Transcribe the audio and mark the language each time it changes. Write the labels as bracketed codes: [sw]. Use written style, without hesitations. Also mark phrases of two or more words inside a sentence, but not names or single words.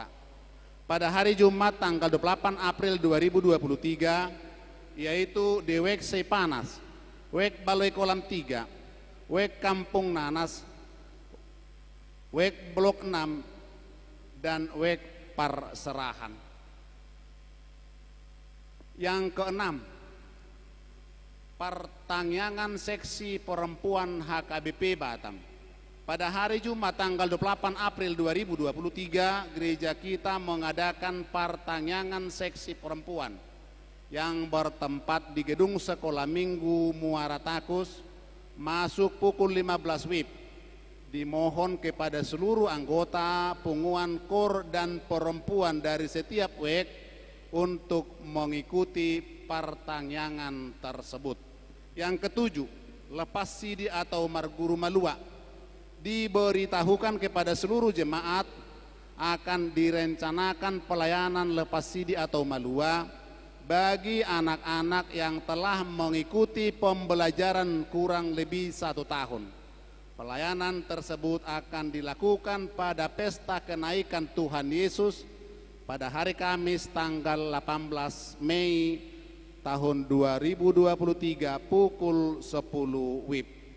[id] Pada hari Jumat tanggal 28 April 2023 yaitu di Wek Sipanas, Wek Baloi Kolam 3, Wek Kampung Nanas, Wek Blok 6, dan Wek Parserahan. Yang keenam, pertangyangan seksi perempuan HKBP Batam. Pada hari Jumat tanggal 28 April 2023 gereja kita mengadakan pertangyangan seksi perempuan yang bertempat di Gedung Sekolah Minggu Muara Takus, masuk pukul 15 WIB. dimohon kepada seluruh anggota, punguan kor dan perempuan dari setiap WEK untuk mengikuti pertanyaan tersebut. Yang ketujuh, lepas sidi atau [bbc] marguru malua. [id] Diberitahukan kepada seluruh jemaat akan direncanakan pelayanan lepas sidi atau malua bagi anak-anak yang telah mengikuti pembelajaran kurang lebih 1 tahun. Pelayanan tersebut akan dilakukan pada pesta kenaikan Tuhan Yesus pada hari Kamis tanggal 18 Mei tahun 2023 pukul 10 WIB.